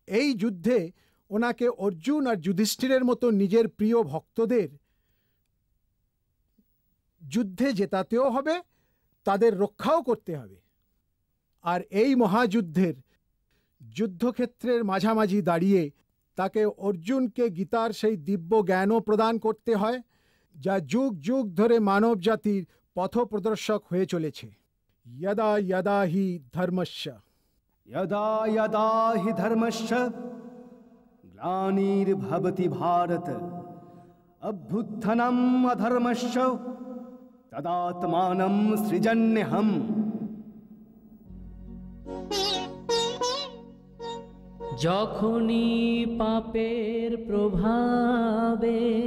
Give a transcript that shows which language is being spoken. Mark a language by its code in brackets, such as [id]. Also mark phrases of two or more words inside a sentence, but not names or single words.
[bn] এই যুদ্ধে ওনাকে অর্জুন আর যুধিষ্ঠিরের মতো নিজের প্রিয় ভক্তদের যুদ্ধে জেতাতেও হবে, তাদের রক্ষাও করতে হবে। আর এই মহাযুদ্ধের যুদ্ধক্ষেত্রের মাঝামাঝি দাঁড়িয়ে তাকে অর্জুনকে গীতার সেই দিব্য জ্ঞানও প্রদান করতে হয়, যা যুগ যুগ ধরে মানব জাতির পথপ্রদর্শক হয়ে চলেছে। [sa] यदा यदा हि धर्मस्य यदा यदा हि धर्मस्य ग्लानिर्भवति भारत अभ्युत्थनम् अधर्मस्य तदात्मानं सृजन्यहम्। [bn] যখনই পাপের প্রভাবে